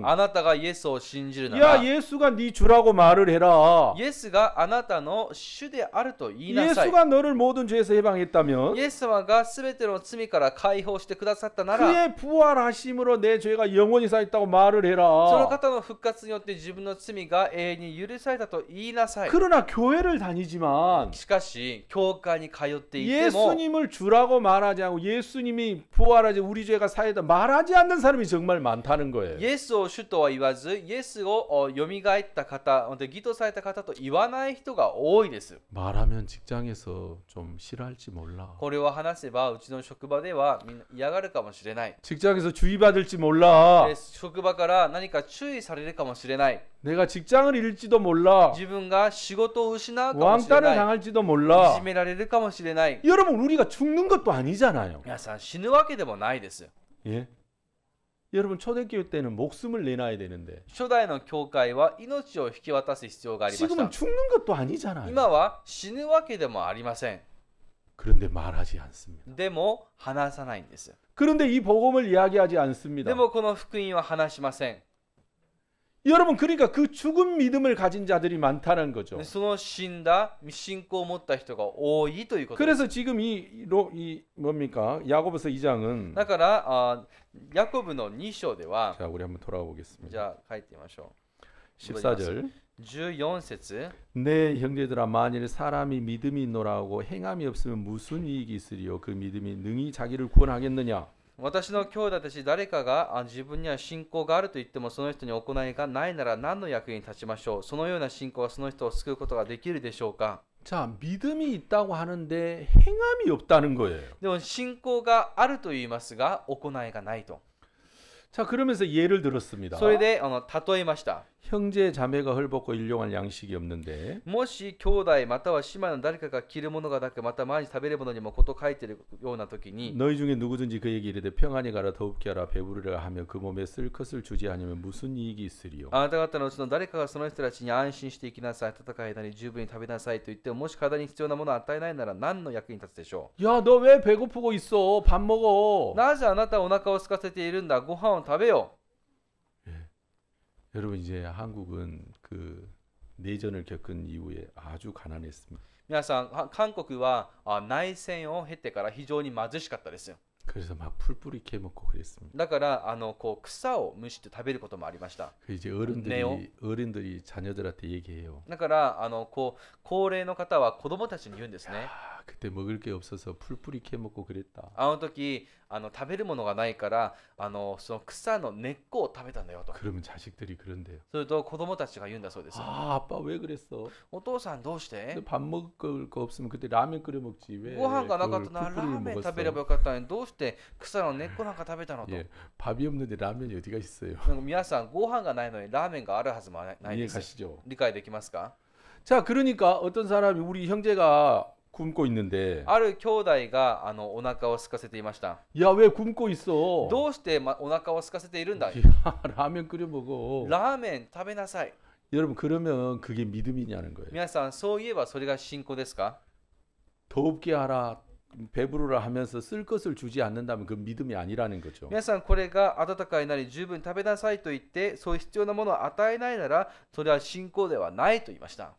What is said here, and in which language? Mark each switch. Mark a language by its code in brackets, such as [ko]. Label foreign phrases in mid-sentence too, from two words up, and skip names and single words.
[ja] あなたがイエスを信じるな [ko] 야 [ja] ら、 [ko] 예수가 네 주라고 말을 해라. [ja] イエスがあなたの主であると言いなさい。 [ko] 예수가 너를 모든 죄에서 해방했다면, [ja] イエス様がすべての罪から解放してくださったなら、 [ko] 그의 부활하심으로 내 죄가 영원히 사했다고 말을 [ja] その [ko] 해라. [ja] 方の復活によって自分の罪が永遠に許されたと言いなさい。 [ko] 그러나 교회를 다니지만 [ja] しかし、教会に通っていても、 [ko] 예수님을 주라고 말하지 않고 예수님이 부활하지 우리 죄가 사했다 말하지 않는 사람이 정말 많다는 거예요. [ja] イエスを主とは言わず、イエスをよみがえった方、義とされた方と言わない人が多いです。 [ko] 말하면 직장에서 좀 싫어할지 몰라. [ja] これを話せば、うちの職場ではみんな嫌がるかもしれない。 [ko] 직장에서 주의받을지 몰라. [ja] で職場から何か注意されるかもしれない。 [ko] 내가 직장을 잃을지도 몰라. [ja] 自分が仕事を失うかもしれ [ko] 왕따를 [ja] ない。 [ko] 당할지도 [ja] い [ko] 몰라. [ja] じめられるかもしれない。 [ko] 여러분 우리가 죽는 것도 아니잖아요. [ja] 皆さん、死ぬわけでもないです。 [ko] 예? 여러분 초대교회 때는 목숨을 내놔야 되는데 [ja] 初代の教会は命を引き渡す必要がありまし [ko] 지금은 [ja] た。 [ko] 죽는 것도 아니잖아요. [ja] 今は死ぬわけでもありません。 [ko] 그런데 말하지 않습니다. [ja] でも話さないんです。 [ko] 그런데 이 복음을 이야기하지 않습니다. [ja] でもこの福音は話しません。 [ko] 여러분 그러니까 그 죽은 믿음을 가진 자들이 많다는 거죠. [ja] でその死んだ信仰を持った人が多いということです。 [ko] 그래서 지금 이 뭡니까? 야고보서 2장은 [ja] だからヤコブの2章では、 [ko] 자, 우리 한번 돌아가 보겠습니다. [ja] じゃあ書いてみましょ [ko] 14절 [ja] う。14節 [ko] 내 형제들아 만일 사람이 믿음이 있노라고 행함이 없으면 무슨 이익이 있으리요 그 믿음이 능히 자기를 구원하겠느냐 [ja] 私の兄弟たち誰かが自分には信仰があると言ってもその人に行いがないなら何の役に立ちましょう。そのような信仰がその人を救うことができるでしょうか。 [ko] 자, 믿음이 있다고 하는데 행함이 없다는 거예요. [ja] でも信仰があると言いますが行いがないと。 [ko] 자, 그러면서 예를 들었습니다. [ja] それで例えました。 [ko] 형제 자매가 헐벗고 일용할 양식이 없는데 [ja] もし兄弟または姉妹の誰かが着るものがなくまた毎日食べるものにもこと書いているような時に [ko] 너희 중에 누구든지 그에게 이르되 평안히 가라 더웁게 하라 배부르라 하며 그 몸에 쓸 것을 주지 않으면 무슨 이익이 있으리요 [ja] あなた方のうちの誰かがその人たちに安心して生きなさい、戦いなり十分に食べなさいと言っても、もし体に必要なものを与えないなら何の役に立つでしょ [ko] 야, 너 왜 배고프고 있어? 밥 [ja] う。 [ko] 먹어. [ja] なぜあなたはお腹を空かせているんだ、ご飯を食べよ [ko] 여러분 이제 한국은 그 내전을 겪은 이후에 아주 가난했습니다. [ja] 皆さん、韓国は内戦を経てから非常に貧しかったですよ。 [ko] 그래서 막 풀뿌리 캐먹고 그랬습니다. [ja] だからこう草を蒸して食べることもありました。 [ko] 그 이제 [ja] 네요. [ko] 어른들이 자녀들한테 얘기해요. [ja] だからこう高齢の方は子供たちに言うんですね。 [ko] 아, 그때 먹을 게 없어서 풀뿌리 캐먹고 그랬다. [ja] あの時食べるものがないからその草の根っこを食べたんだよと。 [ko] 그러면 자식들이 그런데요. [ja] すると子供たちが言うんだそうです。 [ko] 아, 아빠 왜 그랬어? [ja] お父さんどうして [ko] 근데 밥 먹을 거 없으면 그때 라면 끓여 먹지 왜? [ja] ご飯がなかっ [ko] 그걸 [ja] たならラ [ko] 풀뿌리를 [ja] ーメン [ko] 먹었어? [ja] 食べればよかったのにどうして草の根っこなんか食べたのと。 [ko] 예, 밥이 없는데 라면이 어디가 있어요? [ja] なんか皆さんご飯がないのにラーメンがあるはずもないで [ko] 이해 [ja] す。 [ko] 가시죠? [ja] 理解できますか？ [ko] 자, 그러니까 어떤 사람이 우리 형제가 굶고 있는데 [ja] ある兄弟がお腹を空かせていました。 [ko] 야, 왜 굶고 있어? [ja] どうして、お腹を空かせているんだ？ [ko] 야, 라면 끓여 먹어. [ja] ラーメン食べなさい。 [ko] 여러분 그러면 그게 믿음이냐는 거예요. [ja] 皆さんそういえばそれが信仰ですか？ [ko] 더웁게 하라, 배부르라 하면서 쓸 것을 주지 않는다면 그 믿음이 아니라는 거죠. [ja] 皆さんこれが温かいなり十分食べなさいと言ってそういう必要なものを与えないならそれは信仰ではないと言いました。